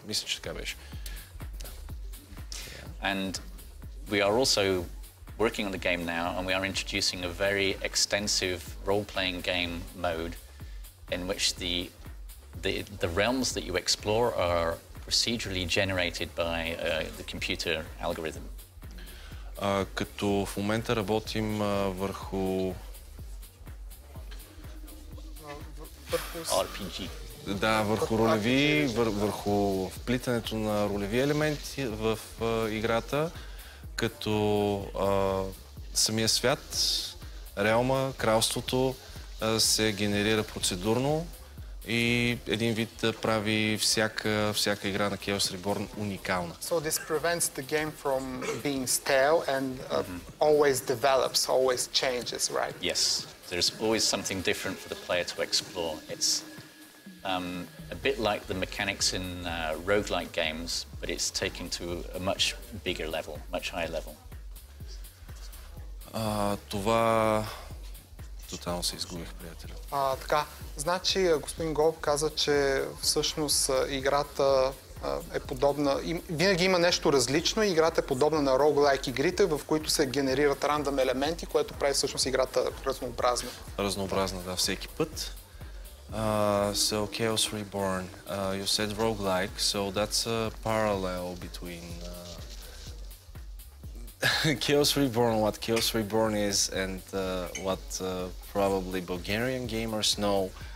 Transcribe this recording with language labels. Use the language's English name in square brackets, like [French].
[Bulgarian] Мисля, че така беше. [English] And we are also working on the game now, and we are introducing a very extensive role-playing game mode in which the realms that you explore are procedurally generated by the computer algorithm. [Bulgarian] Като в момента работим върху [English] RPG. [Bulgarian] Да, върху ролеви, върху вплитането на ролеви елементи в играта, като самия свят, реалма, кралството се генерира процедурно и един вид прави всяка игра на Chaos Reborn уникална. [English] So this prevents the game from being stale and always develops, always changes, right? Yes, there's always something different for the player to explore. It's a bit like the mechanics in roguelike games, but it's taken to a much bigger level, much higher level. [Bulgarian] Това тотално се изгубих, приятели. Така, значи господин Голоп каза, че всъщност играта е подобна, винаги има нещо различно и играта е подобна на roguelike игрите, в които се генерират рандъм елементи, което прави всъщност играта разнообразна. Разнообразна, да, всеки път. [English] So Chaos Reborn, you said roguelike, so that's a parallel between Chaos Reborn, what Chaos Reborn is, and what probably Bulgarian gamers know.